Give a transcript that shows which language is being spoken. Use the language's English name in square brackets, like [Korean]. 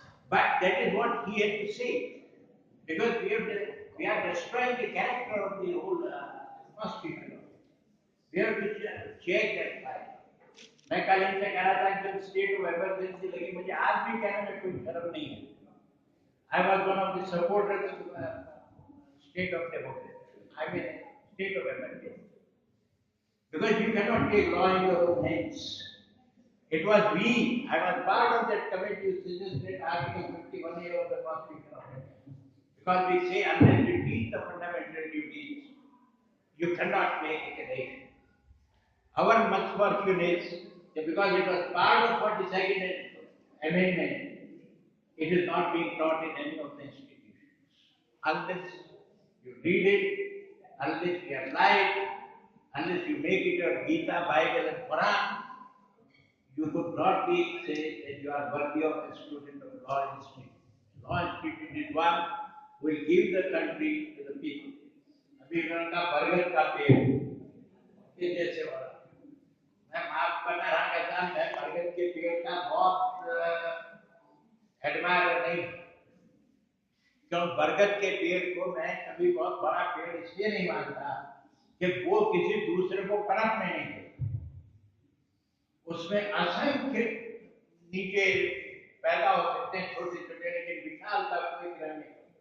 [English] But that is what he had to say. Because we are destroying the character of the whole hospital. We have to check that file. [Hindi] मैं कल इनसे कह रहा था कि जब स्टेट ऑफ इमरजेंसी लगी मुझे आज भी कहने में कोई शर्म नहीं है. [English] I was one of the supporters of state of democracy. I mean state of emergency. Because you cannot take law in your own hands. It was we, I was part of that committee who suggested Article 51A of the Constitution of India. Because we say unless you teach the fundamental duties, you cannot make it a nation. Our misfortune is that because it was part of 42nd Amendment, it is not being taught in any of the institutions. Unless you read it, unless you apply it, unless you make it your Gita, Bible and Quran, you could not be say that you are worthy of a student of law institute. Law institute is one who will give the country to the people. [Hindi] अभी उनका बरगद का पेड़ ये जैसे वाला मैं माफ करना रहा कहता मैं बरगद के पेड़ का बहुत एडमायर नहीं क्यों बरगद के पेड़ को मैं कभी बहुत बड़ा पेड़ इसलिए नहीं मानता कि वो किसी दूसरे को पनपने नहीं देता उसमें असंख्य नीचे पैदा हो सकते हैं छोटे छोटे लेकिन विशालता कोई ग्रहण नहीं